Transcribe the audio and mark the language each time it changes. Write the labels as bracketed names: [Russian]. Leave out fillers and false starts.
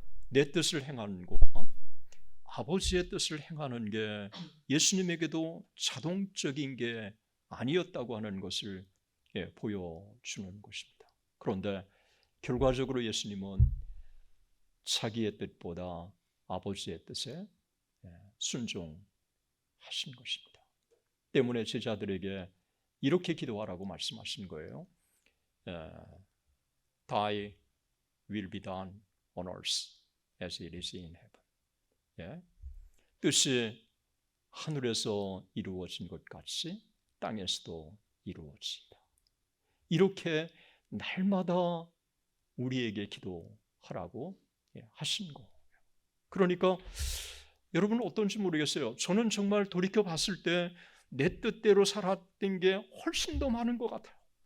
[Korean] 내 뜻을 행하는 것, 아버지의 뜻을 행하는 게 예수님에게도 자동적인 게 아니었다고 하는 것을 보여주는 것입니다. 그런데 결과적으로 예수님은 자기의 뜻보다 아버지의 뜻에 순종하신 것입니다. 때문에 제자들에게 이렇게 기도하라고 말씀하신 거예요. [English] Thy will be done on earth as it is in heaven. [Korean] 뜻이 하늘에서 이루어진 것 같이 땅에서도 이루어지다. 이렇게 날마다 우리에게 기도하라고 하신 거예요. 그러니까 여러분 어떤지 모르겠어요. 저는 정말 돌이켜 봤을 때 내 뜻대로 살았던 게 훨씬 더 많은 것 같아요.